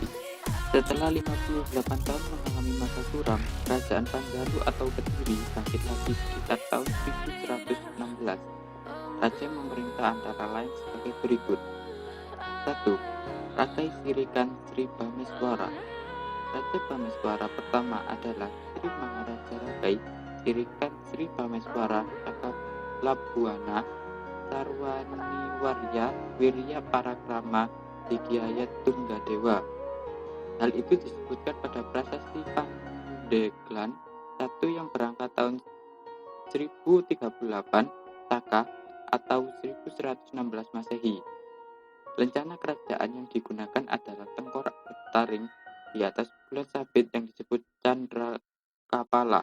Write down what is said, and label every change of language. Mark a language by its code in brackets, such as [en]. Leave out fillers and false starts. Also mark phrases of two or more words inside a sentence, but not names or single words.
[id] Setelah 58 tahun mengalami masa suram, Kerajaan Panjalu atau Kediri bangkit lagi sekitar tahun 1116. Raja yang memerintah antara lain sebagai berikut. 1. Rakai Sirikan Sri Bameswara. Raja Bameswara pertama adalah Sri Maharaja Rakai Sirikan Sri Bameswara Saka Labuana Sarwaniwarya Wirya Parakrama Digyaya Tunggadewa. Hal itu disebutkan pada prasasti Pandeglang 1 yang berangkat tahun 1038 Saka atau 1116 Masehi. Lencana kerajaan yang digunakan adalah tengkorak bertaring di atas bulan sabit yang disebut Candra Kapala.